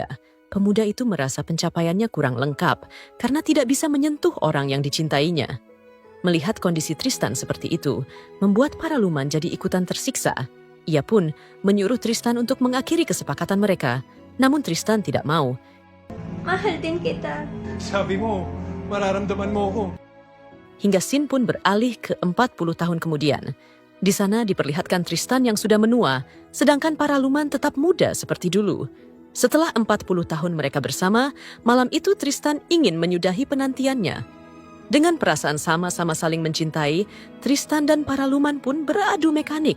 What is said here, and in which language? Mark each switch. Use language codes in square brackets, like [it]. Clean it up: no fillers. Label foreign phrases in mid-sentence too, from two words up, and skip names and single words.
[id] Pemuda itu merasa pencapaiannya kurang lengkap karena tidak bisa menyentuh orang yang dicintainya. Melihat kondisi Tristan seperti itu, membuat Paraluman jadi ikutan tersiksa. Ia pun menyuruh Tristan untuk mengakhiri kesepakatan mereka. Namun Tristan tidak mau. [tl] Mahal din kita. Sabi mo, mararamdaman mo ako. [id] Hingga scene pun beralih ke 40 tahun kemudian. Di sana diperlihatkan Tristan yang sudah menua, sedangkan para Luman tetap muda seperti dulu. Setelah 40 tahun mereka bersama, malam itu Tristan ingin menyudahi penantiannya. Dengan perasaan sama-sama saling mencintai, Tristan dan para Luman pun beradu mekanik.